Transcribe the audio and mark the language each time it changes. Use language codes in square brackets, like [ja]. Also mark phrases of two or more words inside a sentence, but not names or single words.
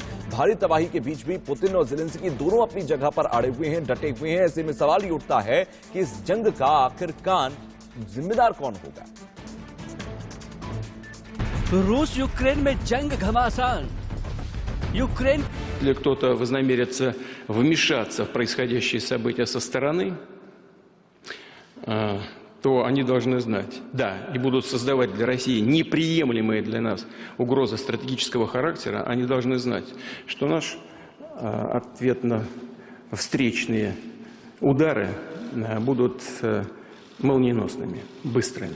[hi] भारी तबाही के बीच भी पुतिन और ज़ेलेंस्की दोनों अपनी जगह पर अड़े हुए हैं, डटे हुए हैं। ऐसे में सवाल ये उठता है कि इस जंग का आखिरकार जिम्मेदार कौन होगा। रूस यूक्रेन में जंग घमासान। यूक्रेन [ru] Если кто-то вознамерится вмешаться в происходящие события со стороны, то они должны знать, да, и будут создавать для России неприемлемые для нас угрозы стратегического характера, они должны знать, что наш ответно-встречные удары будут молниеносными, быстрыми.